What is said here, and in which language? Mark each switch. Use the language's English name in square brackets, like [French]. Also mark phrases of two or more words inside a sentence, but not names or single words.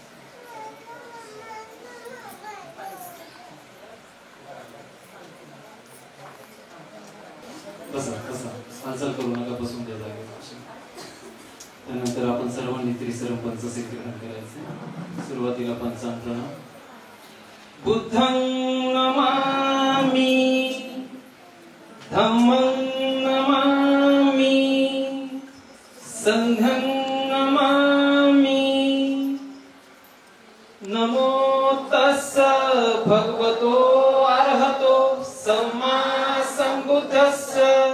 [Marathi] बसा बसा, हालचाल करू नका, बसून द्या जागेवर. त्यानंतर आपण सर्वांनी त्रिसरम पंचसिद्धी ग्रहण करायचे. सुरुवातीला पंचांतरण. [Pali] बुद्धं नमामि, धम्मं नमामि, संघं नमामि. नमो तस्स भगवतो अरहतो सम्मा संबुद्धस्स.